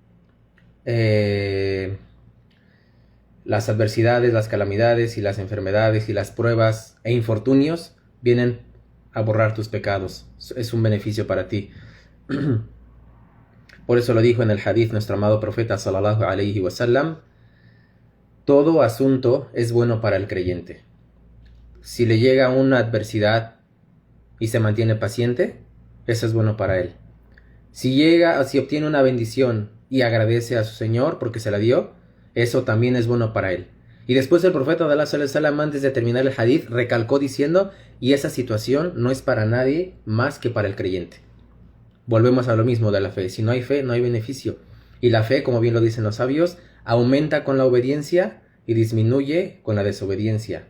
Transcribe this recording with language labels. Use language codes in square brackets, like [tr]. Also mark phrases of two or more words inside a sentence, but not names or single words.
[es] Las adversidades, las calamidades y las enfermedades y las pruebas e infortunios vienen a borrar tus pecados. Es un beneficio para ti. Por eso lo dijo en el hadith nuestro amado profeta [ar] صلى الله عليه وسلم: [es] todo asunto es bueno para el creyente. Si le llega una adversidad y se mantiene paciente, eso es bueno para él. Si obtiene una bendición y agradece a su Señor porque se la dio, eso también es bueno para él. Y después el profeta de Allah [ar] صلى الله عليه وسلم, [es] antes de terminar el hadith, recalcó diciendo: y esa situación no es para nadie más que para el creyente. Volvemos a lo mismo de la fe. Si no hay fe, no hay beneficio. Y la fe, como bien lo dicen los sabios, aumenta con la obediencia y disminuye con la desobediencia.